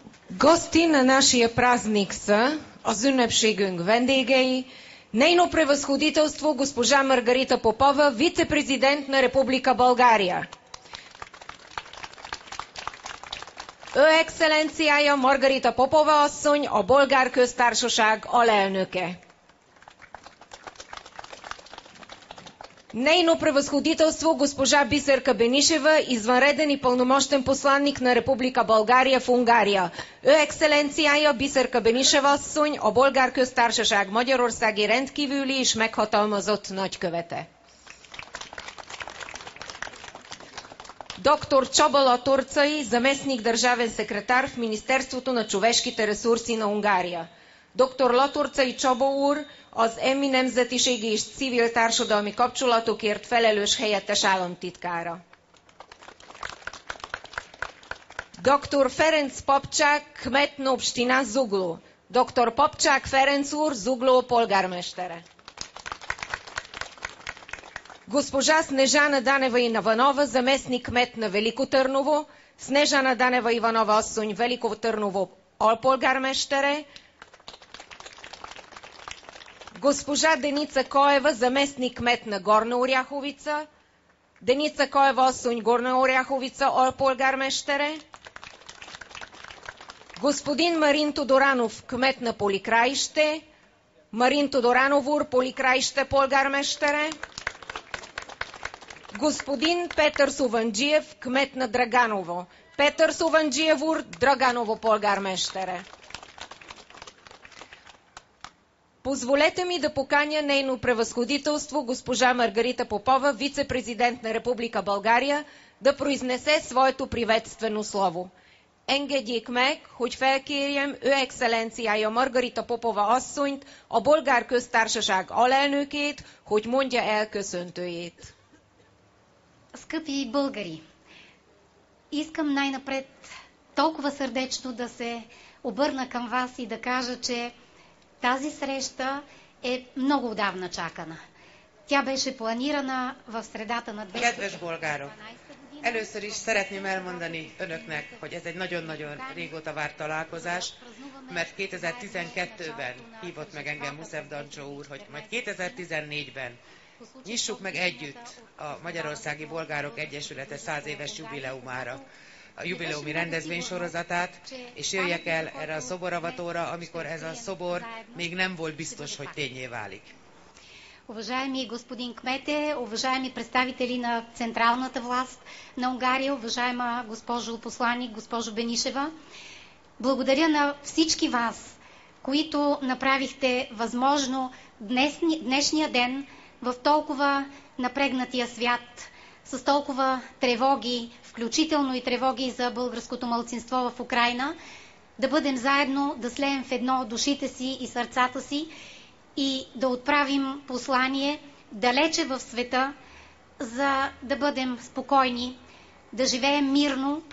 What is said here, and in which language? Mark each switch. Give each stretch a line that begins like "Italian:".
Bulgarian: Гости на нашия празник са
Hungarian: az ünnepségünk vendégei,
Bulgarian: нейно превъзходителство госпожа Маргарита Попова, вице-президент на Република България.
Hungarian: Ő excellenciája Margarita Popova asszony, a Bolgár Köztársaság alelnöke.
Bulgarian: Нейно превъзходителство госпожа Бисерка Бенишева, извънреден и пълномощен посланник на Република България в Унгария.
Hungarian: Ő excellenciája Bisiерka Benisheva asszony, a Bolgár Köztársaság magyarországi rendkívüli és meghatalmazott nagykövete.
Bulgarian: Доктор Csaba Latorcai, заместник държавен секретар в Министерството на човешките ресурси на Унгария.
Hungarian: Dr. Latorcai Csaba úr az EMMI nemzetiségi és civil társadalmi kapcsolatokért felelős helyettes államtitkára.
Bulgarian: Dr. Ferenc Papcsák, kmetno община Zugló. Dr.
Hungarian: Papcsák Ferenc úr, Zugló polgármestere.
Bulgarian: Госпожа Снежана Данева Иванова, заместник кмет на Велико Търново.
Hungarian: Снежана Данева Иванова asszony, Veliko Tърново alpolgármestere.
Bulgarian: Госпожа Деница Коева, заместник кмет на Горна Оряховица.
Hungarian: Деница Коева asszony, Горна Оряховица alpolgármestere.
Bulgarian: Господин Марин Тодоранов, кмет на Поликраище.
Hungarian: Марин Тодоранов úr, Поликраище polgármestere.
Bulgarian: Господин Петър Суванджиев, кмет на Драганово.
Hungarian: Петър Суванджиев úr, Драганово polgármestere.
Bulgarian: Позволете ми да поканя нейно превъзходителство госпожа Маргарита Попова, вице-президент на Република България, да произнесе своето приветствено слово.
Hungarian: Engedjék meg, hogy felkérjem ő excellenciája Margarita Popova asszonyt, a Bolgár Köztársaság alelnökét, hogy mondja el köszöntőjét.
Bulgarian: Скъпи българи, искам най-напред толкова сърдечно да се обърна към вас и да кажа, че тази среща е много отдавна чакана. Tja беше планирана в средата на 2012 година.
Hungarian: Először is szeretném elmondani önöknek, hogy ez egy nagyon-nagyon régóta várt találkozás, mert 2012-ben hívott meg engem Muszev Dancsó úr, hogy majd 2014-ben nyissuk meg együtt a Magyarországi Bolgárok Egyesülete 100 éves jubileumára, a jubileumi rendezvénysorozatát, és jöjjek el erre a szoboravatóra, amikor ez a szobor még nem volt biztos, hogy ténnyé válik.
Bulgarian: Уважаеми господин кмете, уважаеми представители на централната власт на Унгария, уважаема госпожо посланник, госпожо Бенишева, благодаря на всички вас, които направихте възможно днешния ден в толкова напрегнатия свят, с толкова тревоги, включително и тревоги за българското малцинство в Украйна, да бъдем заедно, да слеем в едно душите си и сърцата си и да отправим послание далече в света, за да бъдем спокойни, да живеем мирно.